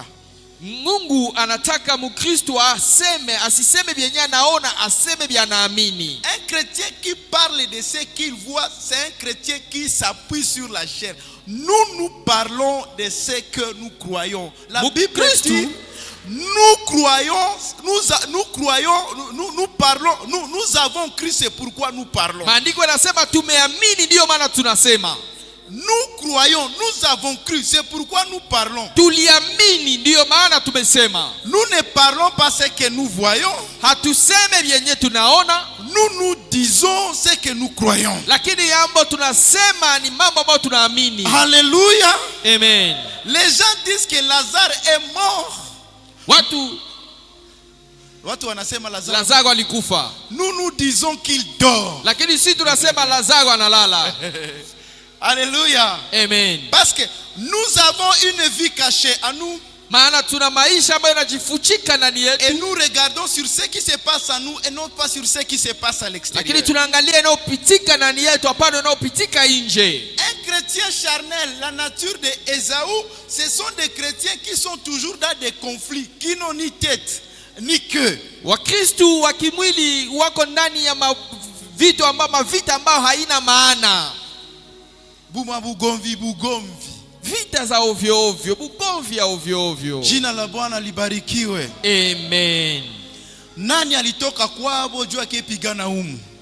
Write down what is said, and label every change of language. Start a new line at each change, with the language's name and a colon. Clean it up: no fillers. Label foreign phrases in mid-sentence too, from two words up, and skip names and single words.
Swahili: Mungu anataka Mkristo asiseme vyenye anaona, aseme vya anaamini.
French: Un chrétien qui parle de ce qu'il voit, c'est un chrétien qui s'appuie sur la chair. Nous parlons de ce que nous croyons. La Bible dit, nous avons cru, c'est pourquoi nous parlons.
Swahili: Maandiko yanasema tumeamini ndio maana tunasema.
French: Nous croyons, nous avons cru, c'est pourquoi nous parlons.
Swahili: Tuliamini ndio maana tumesema.
French: Nous ne parlons pas ce que nous voyons.
Swahili: Hatuseme vyenye tunaona.
French: Nous disons ce que nous croyons.
Swahili: Lakini yambo tunasema ni mambo ambayo tunaamini.
French: Alléluia. Amen. Les gens disent que Lazare est mort.
Swahili: Watu wanasema Lazaro alikufa.
French: Nous disons qu'il dort.
Swahili: Lakini sisi tunasema Lazaro analala.
French: Alléluia. Amen. Parce que nous avons une vie cachée à nous.
Swahili: Maana tuna maisha ambayo yanajifuchika ndani yetu.
French: Et nous regardons sur ce qui se passe à nous et non pas sur ce qui se passe à l'extérieur.
Swahili: Lakini tunaangalia yanayopitika ndani yetu, hapana yanayopitika nje.
French: Un chrétien charnel, la nature de Ésaü, ce sont des chrétiens qui sont toujours dans des conflits, qui n'ont ni tête ni queue.
Swahili: Wakristo wa kimwili wako ndani ya vitu ambavyo vita ambao haina maana. Buma bugomvi. Vita za ovyo ovyo, bugomvi ya ovyo ovyo. Jina la Bwana libarikiwe. Amen. Nani alitoka kwao jua kipigana humu?